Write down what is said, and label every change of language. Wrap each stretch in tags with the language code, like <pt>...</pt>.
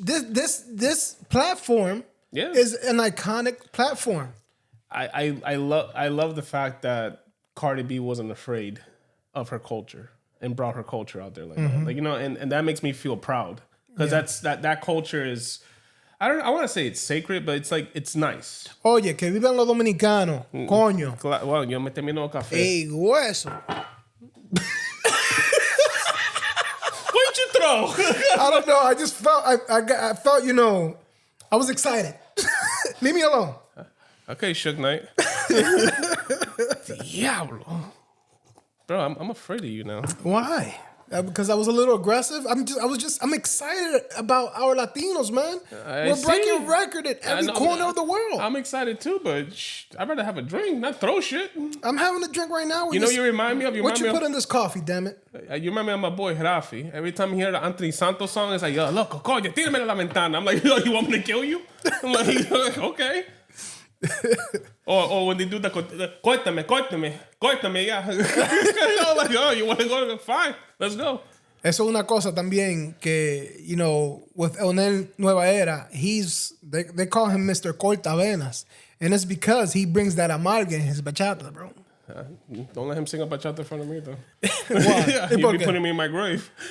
<en>This platform is an iconic platform. I love the fact that Cardi B wasn't afraid of her culture and brought her culture out there like that. Like, and that makes me feel proud because that culture is, I want to say it's sacred, but it's like, it's nice.</en> <es>Oye, que vivan los dominicanos, coño. Well, yo me termino el café. Ey, hueso.</es> <en>What'd you throw? I don't know. I just felt, I felt, I was excited. Leave me alone. Okay, Suge Knight. Diablo. Bro, I'm afraid of you now. Why? Because I was a little aggressive. I'm excited about our Latinos, man. We're breaking record at every corner of the world. I'm excited too, but I'd rather have a drink, not throw shit. I'm having a drink right now. You remind me of what you put in this coffee, damn it. You remind me of my boy Rafi. Every time he hear the Anthony Santos song, it's like, yo,</en> <es>loco, coño, tírame la ventana.</es> <en>I'm like, yo, you want me to kill you? I'm like, okay. or when they do the córtame, yeah. I'm like, oh, you want to go? Fine, let's go.</en> <es>Eso es una cosa también que, with Eunel NUEVA ERA,</es> <en>they call him Mr.</en> <es>Cortavenas.</es> <en>And it's because he brings that amarga in his bachata, bro. Don't let him sing a bachata in front of me, though. Why? He'll be putting me in my grave.</en>